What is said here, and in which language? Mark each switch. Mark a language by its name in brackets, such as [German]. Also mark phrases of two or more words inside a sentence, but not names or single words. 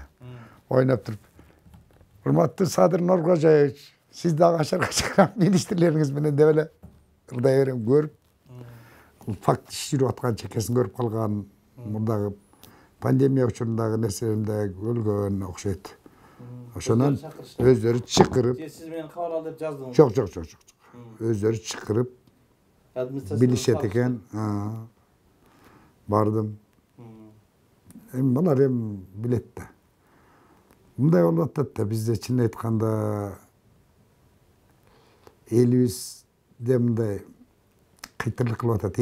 [Kyrgyz] Ойноп туруп, урматтуу Садыр Нуркожоевич, сиз дагы ашар министрлериңиз менен деп эле ырдай берем, көрүп, факт иш жүрүп аткан чекесин көрүп калган, мурдагы пандемия учурундагы нерселеринде өлгөн окшойт. Ошонан өздөрү чакырып. Сиз мени кабыл ал деп жаздыңыз. Жок. Өздөрү чакырып билишет экен. Бардым. Эми булар эми билет да. Мындай болуп атат да, бизде чын айтканда элибизде мындай кыйтырлык кылып атат.